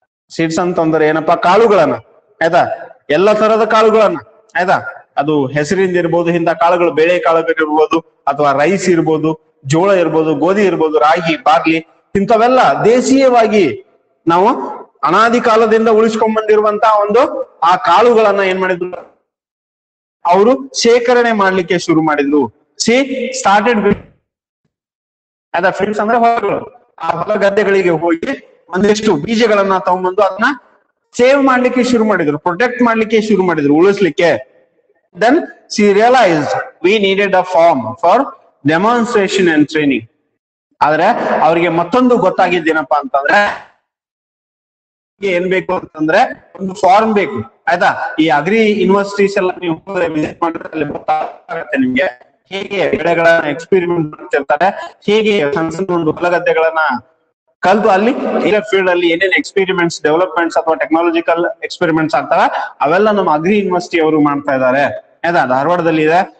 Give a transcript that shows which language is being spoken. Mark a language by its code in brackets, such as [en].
[kn] Seeds ಅಂತಂದ್ರೆ ಏನಪ್ಪಾ, ಕಾಳುಗಳನ್ನ, ಆಯ್ತಾ, ಎಲ್ಲ ತರದ ಕಾಳುಗಳನ್ನ, ಆಯ್ತಾ, ಅದು ಹೆಸರಿಂದ ಇರ್ಬೋದು, ಇಂಥ ಕಾಳುಗಳು, ಬೇಳೆ ಕಾಳುಗಳು ಇರ್ಬೋದು, ಅಥವಾ ರೈಸ್ ಇರ್ಬೋದು, ಜೋಳ ಇರ್ಬೋದು, ಗೋಧಿ ಇರ್ಬೋದು, ರಾಗಿ, ಬಾರ್ಲಿ, ಇಂಥವೆಲ್ಲ ದೇಶೀಯವಾಗಿ ನಾವು ಅನಾದಿ ಕಾಲದಿಂದ ಉಳಿಸ್ಕೊಂಡ್ ಬಂದಿರುವಂತಹ ಒಂದು ಆ ಕಾಳುಗಳನ್ನ ಏನ್ ಮಾಡಿದ್ರು ಅವರು ಶೇಖರಣೆ ಮಾಡ್ಲಿಕ್ಕೆ ಶುರು ಮಾಡಿದ್ರು. ಸ್ಟಾರ್ಟೆಡ್ ಫೀಲ್ಡ್ಸ್ ಅಂದ್ರೆ ಹೊಲಗಳು, ಆ ಹೊಲ ಗದ್ದೆಗಳಿಗೆ ಹೋಗಿ ಒಂದಿಷ್ಟು ಬೀಜಗಳನ್ನ ತಗೊಂಡ್ಬಂದು ಅದನ್ನ ಸೇವ್ ಮಾಡ್ಲಿಕ್ಕೆ ಶುರು ಮಾಡಿದ್ರು, ಪ್ರೊಟೆಕ್ಟ್ ಮಾಡ್ಲಿಕ್ಕೆ ಶುರು ಮಾಡಿದ್ರು, ಉಳಿಸ್ಲಿಕ್ಕೆ. [en] Then she realized we needed a form for demonstration and training. [kn] ಆದ್ರೆ ಅವ್ರಿಗೆ ಮತ್ತೊಂದು ಗೊತ್ತಾಗಿದ್ದೇನಪ್ಪಾ ಅಂತಂದ್ರೆ ಏನ್ ಬೇಕು ಅಂತಂದ್ರೆ ಒಂದು ಫಾರ್ಮ್ ಬೇಕು, ಆಯ್ತಾ. ಈ ಅಗ್ರಿ ಯೂನಿವರ್ಸಿಟೀಸ್ ಎಲ್ಲ ನೀವು ವಿಸಿಟ್ ಮಾಡಿದ್ರೆ ಅಲ್ಲಿ ಗೊತ್ತಾಗುತ್ತೆ ನಿಮ್ಗೆ ಹೇಗೆ ಬೆಳೆಗಳನ್ನ ಎಕ್ಸ್ಪೆರಿಮೆಂಟ್ ಮಾಡ್ತಿರ್ತಾರೆ, ಹೇಗೆ ಸಣ್ಣ ಸಣ್ಣ ಒಂದು ಹೊಲಗದ್ದೆಗಳನ್ನ ಕಲ್ತು ಅಲ್ಲಿ ಫೀಲ್ಡ್ ಅಲ್ಲಿ ಏನೇನ್ ಎಕ್ಸ್ಪೆರಿಮೆಂಟ್ಸ್, ಡೆವಲಪ್ಮೆಂಟ್ಸ್ ಅಥವಾ ಟೆಕ್ನಾಲಜಿಕಲ್ ಎಕ್ಸ್ಪೆರಿಮೆಂಟ್ಸ್ ಆಗ್ತವೆ ಅವೆಲ್ಲ ನಮ್ಮ ಅಗ್ರಿ ಯೂನಿವರ್ಸಿಟಿ ಅವರು ಮಾಡ್ತಾ ಇದ್ದಾರೆ, ಆಯ್ತಾ. ಧಾರವಾಡದಲ್ಲಿ ಇದೆ.